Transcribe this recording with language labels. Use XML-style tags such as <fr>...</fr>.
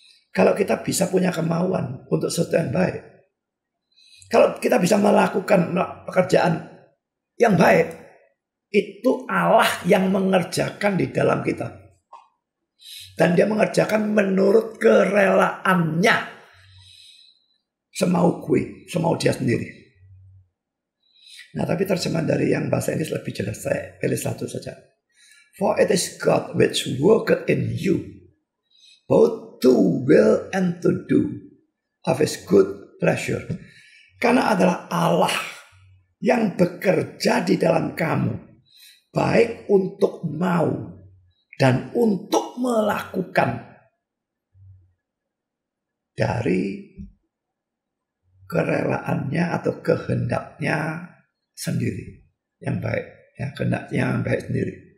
<id>Kalau kita bisa punya kemauan untuk sesuatu yang baik, kalau kita bisa melakukan pekerjaan yang baik, itu Allah yang mengerjakan di dalam kita. Dan dia mengerjakan menurut kerelaannya. Semau gue, semau dia sendiri. Nah tapi terjemahan dari yang bahasa Inggris lebih jelas. Saya pilih satu saja.</id> <en>For it is God which worketh in you, both to will and to do of his good pleasure.</en> <id>Karena adalah Allah yang bekerja di dalam kamu, baik untuk mau dan untuk melakukan dari kerelaannya atau kehendaknya sendiri yang baik, ya kehendaknya yang baik sendiri.</id>